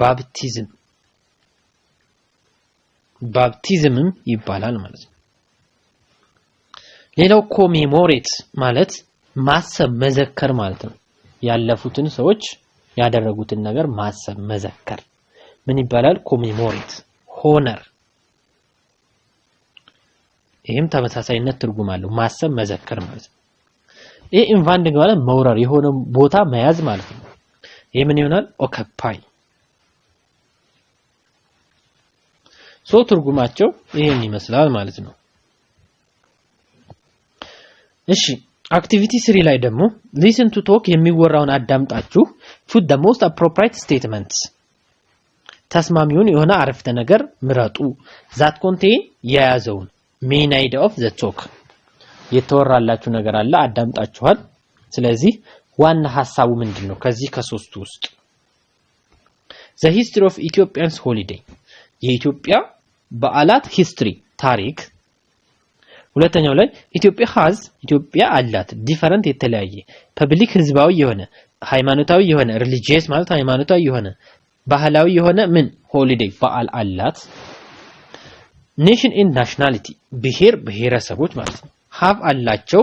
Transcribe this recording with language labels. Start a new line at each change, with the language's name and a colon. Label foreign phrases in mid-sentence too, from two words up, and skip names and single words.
Amharic: ባፕቲዝምም ይባላል ማለት ነው ሌላው commemorate ማለት ማሰብ መዘከር ማለት ነው ያለፉትን ሰዎች ያደረጉትን ነገር ማሰብ መዘከር ምን ይባላል
English: commemorate honor
Amharic: ይሄም ተመሳሳይነት ትርጉም አለው ማሰብ መዘከር ማለት ነው ይሄ ኢንቫንዲንግ ማለት መውረር የሆነ ቦታ መያዝ ማለት ነው ይሄ ምን ይሆናል occupy ሶ ትርጉማቸው ይሄን ይመስላል ማለት ነው እሺ አክቲቪቲ 3 ላይ ደግሞ
English: listen to talk
Amharic: የሚወራውን አዳምጣችሁ
English: put the most appropriate statements
Amharic: ተስማሚውን የሆነ አረፍተ ነገር ምረጡ
English: that contain
Amharic: የያዘውን main
English: idea of the talk
Amharic: የተወራላችሁ ነገር አለ አዳምጣችኋል ስለዚህ ዋና ሐሳቡ ምንድነው ከዚህ ከሶስቱ ውስጥ
English: the history of Ethiopians holiday
Amharic: የኢትዮጵያ በዓላት ሂስትሪ ታሪክ ሁለተኛው ላይ ኢትዮጵያ አላት ዲፈረንት የተለያየ ፐብሊክ ህዝባዊ የሆነ ሃይማኖታዊ የሆነ ሪሊጂየስ ማለት ሃይማኖታዊ የሆነ ባህላዊ የሆነ ምን ሆሊዴይ በዓል አላት
English: nation and nationality
Amharic: ብሔረሰቦች ማለት ነው ሃቭ አላቸው